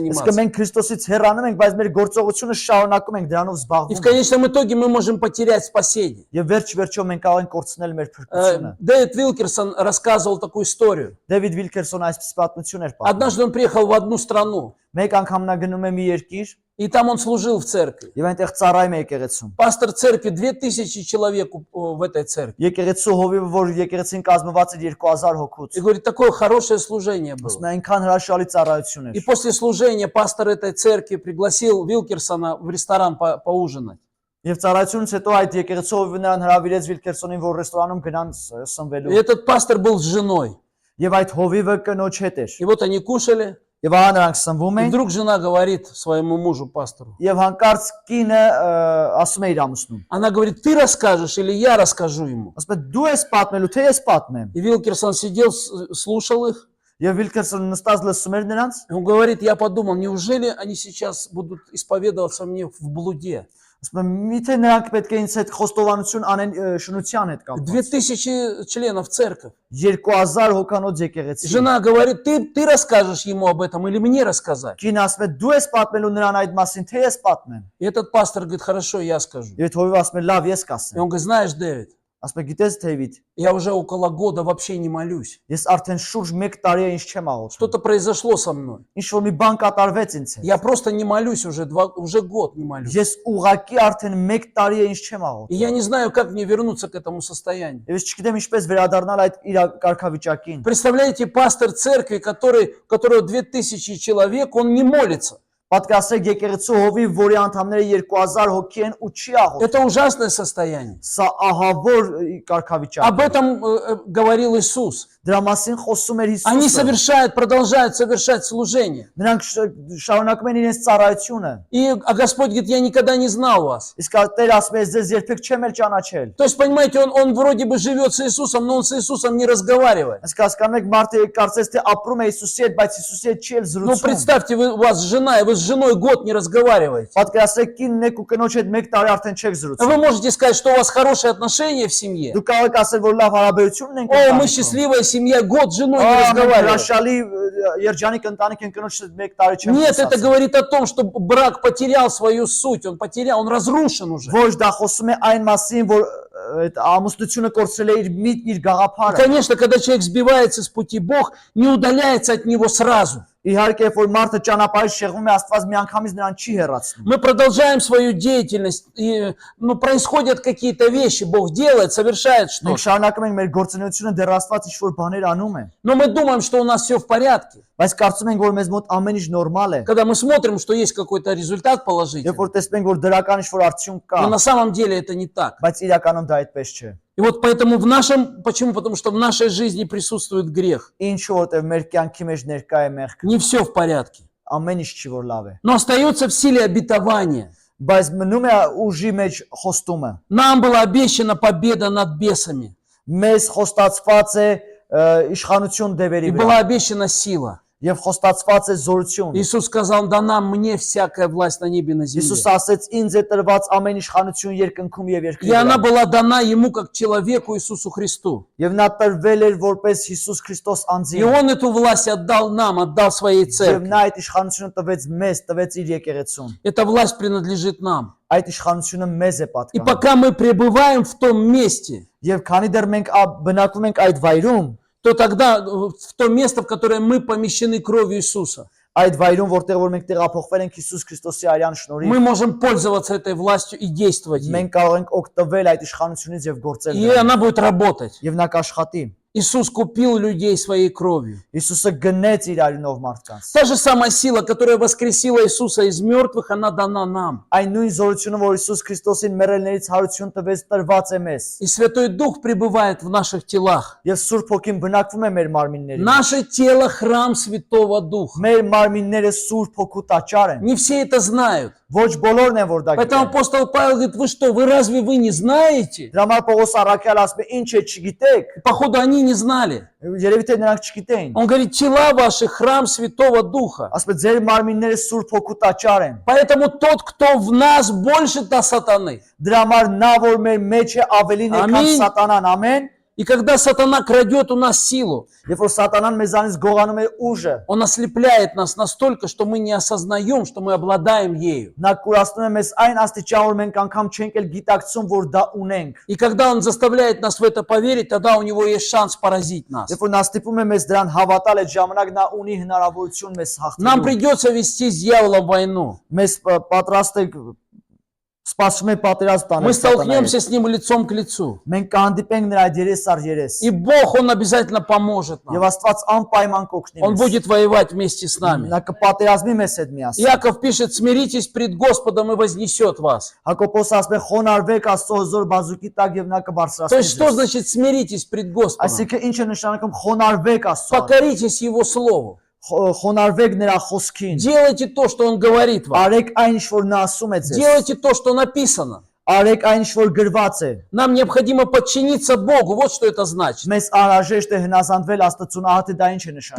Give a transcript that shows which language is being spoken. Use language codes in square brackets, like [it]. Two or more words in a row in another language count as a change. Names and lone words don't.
[ru] заниматься. [hy] մենք Քրիստոսից հեռանում ենք, բայց մեր գործողությունը շարունակում ենք դրանով [ru] И в [hy] զբաղվում։ [ru] конечном итоге мы можем потерять спасение. [hy] Եվ վերջ-վերջո մենք կարող ենք կորցնել մեր փրկությունը։ [ru] Дэвид Вилкерсон рассказывал такую историю. [hy] Դեվիդ Վիլքերսոնը այսպես պատմություն էր պատմում։ [ru] Однажды он приехал в одну страну, [hy] Մեկ անգամ նա գնում է մի երկիր [ru] и там он служил в церкви. [hy] եւ այնտեղ ծառայում է եկեղեցում։ [ru] Пастор церкви, 2000 человек в этой церкви. [hy] Եկեղեցու հովիվը, որ եկեղեցին կազմված էր 2000 հոգուց։ [ru] И говорит, такое хорошее служение [hy] Ասում [ru] было. [hy] է այնքան հրաշալի ծառայություն [ru] И [hy] էր։ [ru] после служения пастор этой церкви пригласил Вилкерсона в ресторан поужинать. [hy] Եվ ծառայությունից հետո այդ եկեղեցու հովիվը նրան հրավիրեց Վիլքերսոնին, որ ռեստորանում գնան [ru] И [hy] սնվելու։ [ru] этот пастор был с женой. [hy] Եվ այդ հովիվը կնոջ հետ էր։ [ru] И вот они кушали, [hy] Եվ ահա նրանք սնվում [ru] и [hy] էին, [ru] вдруг жена говорит своему мужу, пастору. [hy] եւ հանկարծ կինը ասում է իր ամուսնուն։ [ru] Она говорит: ты расскажешь или я расскажу ему? [hy] Ասում է դու ես պատմելու, թե ես պատմեմ։ [ru] И Вилкерсон сидел, слушал их. [hy] Եվ Վիլքերսոնը нստած լսում էր նրանց, [ru] И он говорит: я подумал, неужели они сейчас будут исповедоваться мне в блуде? [hy] ասում է միթե նրանք պետք է ինձ հետ խոստովանություն անեն շնության հետ կապված։ [ru] 2000 членов церковь. [hy] 2000 հոգանոց եկեղեցի։ [ru] Жена говорит: ты расскажешь ему об этом или мне рассказать? [hy] Կին ասում է դու ես պատմելու նրան այդ մասին, թե ես պատմեմ։ [ru] И этот пастор говорит: хорошо, я скажу. [hy] Եվ հովիվը ասում է լավ, ես [ru] И [hy] կասեմ։ [ru] он говорит: знаешь, Дэвид, [hy] Ասում է գիտես Դեվիդ, [ru] я уже около года вообще не молюсь. [hy] ես արդեն շուրջ 1 տարի է ինչ չեմ աղոթում։ [ru] Что-то произошло со мной. [hy] Ինչ որ մի բան կատարվեց ինձ հետ։ [ru] Я просто не молюсь уже год не молюсь. [hy] Ես ուղակի արդեն 1 տարի է ինչ չեմ [ru] И [hy] աղոթում։ [ru] я не знаю, как мне вернуться к этому состоянию. [hy] Եվ ես չգիտեմ ինչպես վերադառնալ այդ իր կարգավիճակին։ [ru] Представляете, пастор церкви, у которого 2000 человек, он не молится. [hy] Պատկասեք եկեղեցու հովիվ, որի անդամները 2000 հոգի են ու չի աղոթում։ [ru] Это ужасное состояние. [hy] Սա ահավոր կարգավիճակ [ru] Об [hy] է։ [ru] этом говорил Иисус. [hy] Դրա մասին խոսում էր [ru] Они [hy] Հիսուսը։ [ru] продолжают совершать служение. [hy] Նրանք շարունակում են իրենց ծառայությունը։ [ru] А Господь говорит, я никогда не знал вас. [hy] Իսկ Տեր ասում է, ձեզ երբեք չեմ էլ ճանաչել։ [ru] То есть, понимаете, он вроде бы живет с Иисусом, но он с Иисусом не разговаривает. [hy] Իսկ հասկանում եք, մարդը կարծես թե ապրում է Հիսուսի հետ, բայց Հիսուսի հետ չի էլ [ru] Ну, [hy] զրուցում։ [ru] представьте, у вас жена, и вы с женой год не разговариваете. [hy] Պատկերացրեք, կինն եք ու кնոջ հետ 1 տարի արդեն չեք [ru] Вы [hy] զրուցում։ [ru] можете сказать, что у вас хорошие отношения в семье. [hy] Դուք կարող եք ասել, որ лав հարաբերություն ունենք։ [ru] О, мы счастливая семья, год с женой не [hy] Մենք [ru] разговариваем. [hy] հրաշալի երջանիկ ընտանիք են, կնոջ հետ 1 տարի չեմ [ru] Нет, это [hy] խոսացել։ [ru] говорит о том, что брак потерял свою суть, он разрушен уже. [hy] Ոչ, դա խոսում է այն մասին, որ այդ ամուսնությունը կորցրել է իր միտքն, իր [ru] И, [hy] գաղափարը։ [ru] конечно, когда человек сбивается с пути, Бог не удаляется от него сразу. [hy] Իհարկե, որ մարդը ճանապարհից շեղվում է, Աստված միանգամից նրան չի հեռացնում։ [ru] Мы продолжаем свою деятельность, и происходят какие-то вещи, Бог делает, совершает [hy] Մենք [ru] что-то. [hy] շարունակում ենք մեր գործունեությունը, դեռ Աստված ինչ-որ баներ անում է։ [ru] Но мы думаем, что у нас все в порядке. [hy] Բայց կարծում ենք, որ մեզ մոտ ամեն ինչ նորմալ է։ [ru] Когда мы смотрим, что есть какой-то результат [hy] Երբ [ru] положительный, [hy] որ տեսնում ենք, որ դրական ինչ-որ արդյունք կա, [ru] но на самом деле это не так. [hy] բայց իրականում դա այդպես չէ։ [ru] И вот поэтому почему? Потому что в нашей жизни присутствует грех. [hy] Ինչու որտեղ մեր կյանքի մեջ ներկա է մեղքը։ [ru] Не все в порядке. [hy] Ամեն ինչ չի որ լավ է։ [ru] Но остается в силе обетования. [hy] Բայց մնում է ուժի մեջ խոստումը։ [ru] Нам была обещана победа над бесами. [hy] Մեզ խոստացված է իշխանություն դևերի [ru] И [hy] վրա [ru] была обещана сила. [hy] եւ խոստացված է зորություն։ [ru] Иисус сказал, дана мне всякая власть на небе и на [hy] Հիսուս [ru] земле. [hy] ասեց, ինձ է տրված ամեն իշխանություն երկնքում եւ երկրի [ru] И она [hy] վրա։ [ru] была дана ему как человеку Иисусу Христу. [hy] Եվ նա տրվել էր որպես Հիսուս Քրիստոս [ru] И [hy] անձին։ [ru] Он эту власть отдал нам, отдал своей [hy] Եվ [ru] церкви. [hy] նա այդ իշխանությունը տվեց մեզ, տվեց իր եկեղեցուն։ [ru] Эта власть принадлежит нам. [hy] Այդ իշխանությունը մեզ է [ru] И [hy] պատկանում։ [ru] пока мы пребываем в том месте, [hy] Եվ քանի դեռ մենք բնակվում ենք այդ վայրում, [ru] то тогда в то место, в которое мы помещены кровью Иисуса, [hy] այդ վայրում, որտեղ որ մենք տեղափոխվել ենք Հիսուս Քրիստոսի արյան շնորհիվ, [ru] мы можем пользоваться этой властью и действовать ей. [hy] մենք կարող ենք օգտվել այդ իշխանությունից եւ գործել [ru] И [hy] դրանով։ [ru] она будет работать. [hy] Եվ նա կաշխատի։ [ru] Иисус купил людей своей кровью. [hy] Հիսուսը գնեց իր արյունով մարդկանց։ [ru] Та же самая сила, которая воскресила Иисуса из мертвых, она дана нам. [hy] Այն նույն զորությունը, որ Հիսուս Քրիստոսին մեռելներից հարություն տվեց, տրված է մեզ։ [ru] И Святой Дух пребывает в наших телах. [hy] Եվ Սուրբ Հոգին բնակվում է մեր մարմիններում։ [ru] Наше тело – храм Святого Духа. [hy] Մեր մարմինները Սուրբ Հոգու տաճար են։ [ru] Не все это знают. [hy] Ոչ բոլորն են որ դա [ru] Поэтому [hy] գիտեն։ [ru] апостол Павел говорит, вы что, разве вы не знаете? [hy] Դրա համար Պողոս առաքյալ ասում է, ինչ է չգիտեք։ [ru] Походу, они не знали. [hy] Երևի թե նրանք չգիտեին։ [ru] Он говорит, тела ваши – храм Святого Духа. [hy] Ասում է, ձեր մարմինները Սուրբ Հոգու տաճար են։ [ru] Поэтому тот, кто в нас, больше та сатаны. [hy] Դրա համար նա որ մեր մեջ է ավելին է քան Ամին։ սատանան, ամեն։ [ru] И когда сатана крадет у нас силу, [hy] Երբ որ սատանան մեզանից գողանում է ուժը, [ru] он ослепляет нас настолько, что мы не осознаем, что мы обладаем ею. [hy] նա կուրացնում է մեզ այն աստիճան, որ մենք անգամ չենք էլ գիտակցում, որ դա ունենք։ [ru] И когда он заставляет нас в это поверить, тогда у него есть шанс поразить нас. [hy] Երբ որ նա ստիպում է մեզ դրան հավատալ, այդ ժամանակ նա ունի հնարավորություն մեզ [ru] Нам [hy] հաղթելու։ [ru] придется вести с дьяволом войну. [hy] Մեզ պատրաստ է սպասում է պատերազմ տանել [ru] Мы [hy] սատանայի։ [ru] столкнемся с ним лицом к лицу. [hy] Մենք կհանդիպենք նրա հետ երես առ երես։ [ru] И Бог, Он обязательно поможет [hy] Եվ [ru] нам. [hy] Աստված անպայման կօգնի [ru] Он [hy] մեզ։ [ru] будет воевать вместе с нами. [hy] Նա կպատերազմի մեզ հետ միասին։ [ru] Иаков пишет, смиритесь пред Господом и вознесет вас. [hy] Հակոբոս ասում է խոնարհվեք Աստծո հզոր բազուկի տակ եւ նա [ru] То [hy] կբարձրացնի [ru] есть что [hy] ձեզ։ [ru] значит смиритесь пред Господом? [hy] Այսինքն ինչ է նշանակում խոնարհվեք Աստծո։ [ru] Покоритесь Его Слову. [hy] Խոնարհվեք նրա խոսքին։ [ru] Делайте то, что Он говорит вам. [hy] Արեք այն ինչ որ նա ասում է ձեզ։ [ru] Делайте то, что написано. [hy] Արեք այն ինչ որ գրված է։ [ru] Нам необходимо подчиниться Богу. Вот что это значит. [hy] Մեզ անհրաժեշտ է հնազանդվել Աստծուն, ահա թե դա ինչ է նշանակում։